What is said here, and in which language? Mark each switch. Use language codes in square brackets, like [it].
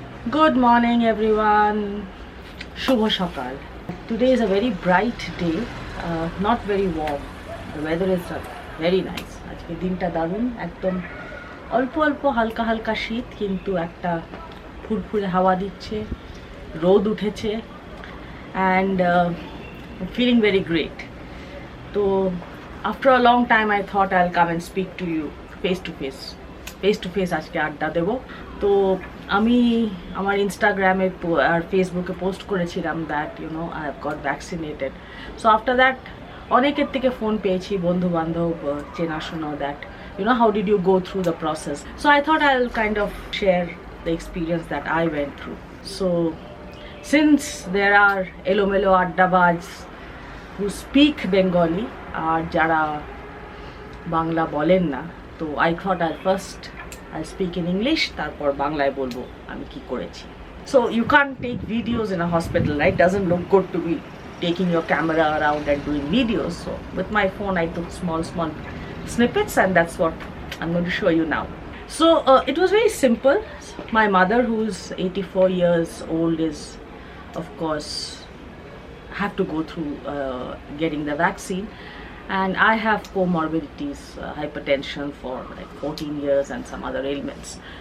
[en] Good morning, everyone. [bn] Shubho Shakal. [en] Today is a very bright day, not very warm. The weather is very nice. [bn] আজকে দিনটা দারুণ, একদম অল্প অল্প হালকা হালকা শীত, কিন্তু একটা ফুরফুরে হাওয়া দিচ্ছে, রোদ উঠেছে, [en] and feeling very great. So after a long time I thought I'll come and speak to you face to face [bn] আজকে আড্ডা দেব। তো আমি আমার ইনস্টাগ্রামে আর ফেসবুকে পোস্ট করেছিলাম [en] That I have got vaccinated. So after that [bn] অনেকের থেকে ফোন পেয়েছি, বন্ধু বান্ধব, চেনাশোনা, [en] That how did you go through the process. So I thought I will kind of share the experience that I went through. So since there are এলোমেলো আড্ডাবাজ who speak Bengali [bn] আর যারা বাংলা বলেন না, তো [en] I thought I speak in English, [bn] তারপর বাংলায় বলবো আমি কি করেছি। [en] So you can take videos in a hospital, right? Doesn't look good to be taking your camera around and doing videos. So with my phone I took small snippets, and that's what I'm going to show you now. So it was very simple. My mother, who's 84 years old, is of course have to go through getting the vaccine, and I have comorbidities, hypertension for like 14 years and some other ailments.